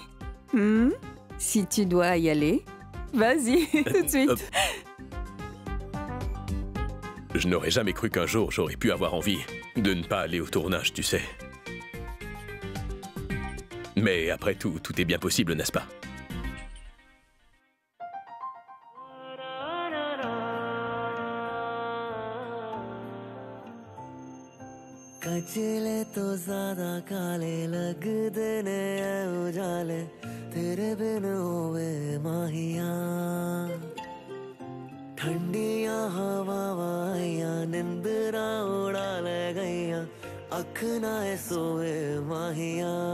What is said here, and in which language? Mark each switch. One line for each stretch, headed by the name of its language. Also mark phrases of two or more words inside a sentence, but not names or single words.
French: Si tu dois y aller, vas-y, tout de suite. Je n'aurais jamais cru qu'un jour j'aurais pu avoir envie de ne pas aller au tournage, tu sais. Mais après tout, tout est bien possible, n'est-ce pas?
Punjabi: ਕਚਲੇ ਤੋ ਜ਼ਿਆਦਾ ਕਾਲੇ ਲਗਦੇ ਨੇ ਉਜਾਲੇ ਤੇਰੇ ਬਿਨ ਹੋਵੇ ਮਾਹੀਆ ਠੰਡੀਆਂ ਹਵਾਵਾਈਆ ਨਿੰਦਰਾ ਉੜਾ ਲੈ ਗਈਆ ਅੱਖ ਨਾ ਸੋਏ ਮਾਹੀਆ